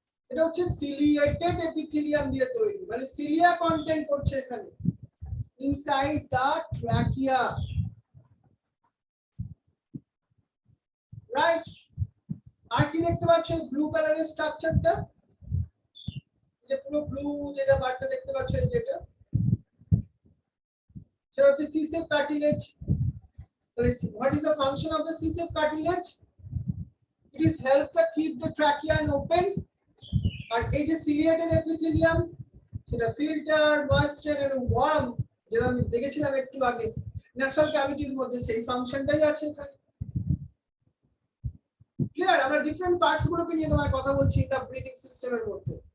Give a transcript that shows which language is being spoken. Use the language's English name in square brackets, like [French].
[Bangla] এটা হচ্ছে ciliated epithelium দিয়ে তৈরি, মানে সিলিয়া কন্টেন্ট করছে এখানে ইনসাইড দা ট্র্যাকিয়া, রাইট? আর কি দেখতে পাচ্ছ, ব্লু কালারের স্ট্রাকচারটা, যে পুরো ব্লু যেটা বারটা দেখতে পাচ্ছ, এই যেটা সেটা হচ্ছে C-shaped cartilage. তাহলে [English] what is the function of the C-shaped cartilage? It is help to keep the trachea open. [Bangla] আর এই যে ciliated epithelium সেটা ফিল্টার, ময়েশ্চার এন্ড ওয়ার্ম, যেটা আমি দেখেছিলাম একটু আগে ন্যাসাল ক্যাভিটির মধ্যে, সেই ফাংশনটাই আছে এখানে। ক্লিয়ার? আমরা ডিফারেন্ট পার্টস গুলোকে নিয়ে তোমায় কথা বলছি এটা ব্রিথিং সিস্টেমের মধ্যে।